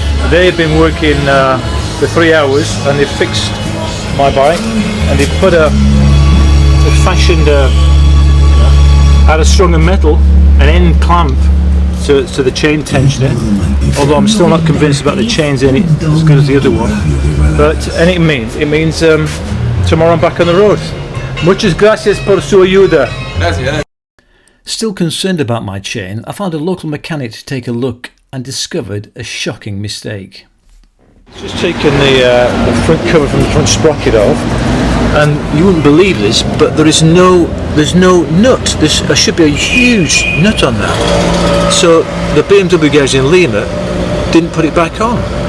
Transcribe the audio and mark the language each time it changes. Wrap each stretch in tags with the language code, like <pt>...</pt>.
<en>They have been working for 3 hours and they fixed my bike and they put they fashioned out of stronger metal an end clamp to the chain tensioner, although I'm still not convinced about the chains in it as good as the other one. But and it means tomorrow I'm back on the road.</en> <es>Muchas gracias por su ayuda. Gracias.</es> <en>Still concerned about my chain, I found a local mechanic to take a look and discovered a shocking mistake. Just taken the front cover from the front sprocket off, and you wouldn't believe this, but there's no nut. There should be a huge nut on that. So the BMW guys in Lima didn't put it back on.</en>